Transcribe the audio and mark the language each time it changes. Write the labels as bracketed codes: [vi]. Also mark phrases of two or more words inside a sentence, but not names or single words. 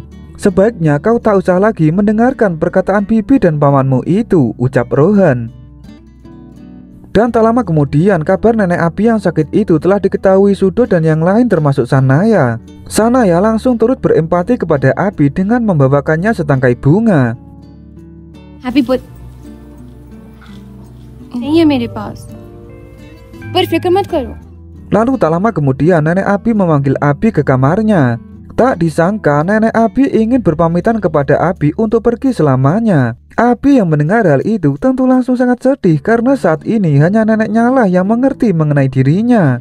[id] Sebaiknya kau tak usah lagi mendengarkan perkataan bibi dan pamanmu itu, ucap Rohan. Dan tak lama kemudian kabar nenek Abi yang sakit itu telah diketahui Sudo dan yang lain termasuk Sanaya. Sanaya langsung turut berempati kepada Abi dengan membawakannya setangkai bunga. [en] happy birth [hi] नहीं है मेरे पास पर फिक्र मत करो. [id] Lalu tak lama kemudian nenek Abi memanggil Abi ke kamarnya. Tak disangka nenek Abi ingin berpamitan kepada Abi untuk pergi selamanya. Abi yang mendengar hal itu tentu langsung sangat sedih karena saat ini hanya neneknya lah yang mengerti mengenai dirinya.